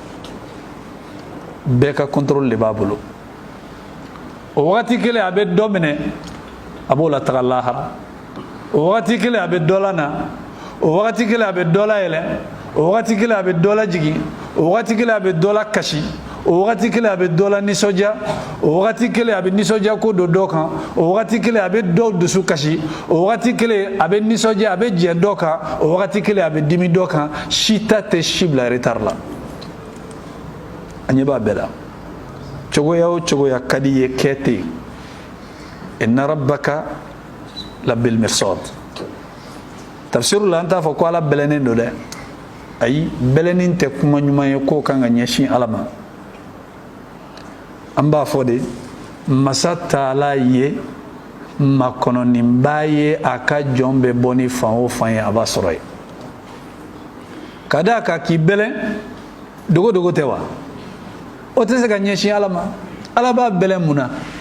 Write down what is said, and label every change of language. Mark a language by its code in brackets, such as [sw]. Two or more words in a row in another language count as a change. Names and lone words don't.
[bm] bɛɛ ka contrôle de b'a bolo o wagati kelen a bɛ dɔ minɛ a b'o la taga lahara o wagati kelen a bɛ dɔ la na o wagati kelen a bɛ dɔ la yɛlɛ o wagati kelen a bɛ dɔ la jigin o wagati kelen a bɛ dɔ la kasi o wagati kelen a bɛ dɔ la nisɔndiya o wagati kelen a bɛ nisɔndiya ko don dɔ kan o wagati kelen a bɛ dɔw dusu kasi o wagati kelen a bɛ nisɔndiya a bɛ jɛ dɔ kan o wagati kelen a bɛ dimi dɔ kan si ta tɛ si bila retard la a ɲɛ b'a bɛɛ la cogoya o cogoya ka di ye kɛ ten [ar] إن ربك لبالمرصاد [bm] tafsiru la an t'a fɔ ko Ala bɛlɛnnen don dɛ ayi bɛlɛnin tɛ kuma ɲuman ye k'o kan ka ɲɛsin Ala ma an b'a fɔ de masa Taala ye makɔnɔninba ye a ka jɔn bɛ bɔ ni fan o fan ye a b'a sɔrɔ ye ka d'a kan k'i bɛlɛn dogo dogo tɛ wa o tɛ se ka ɲɛsin Ala ma Ala b'a bɛlɛn mun na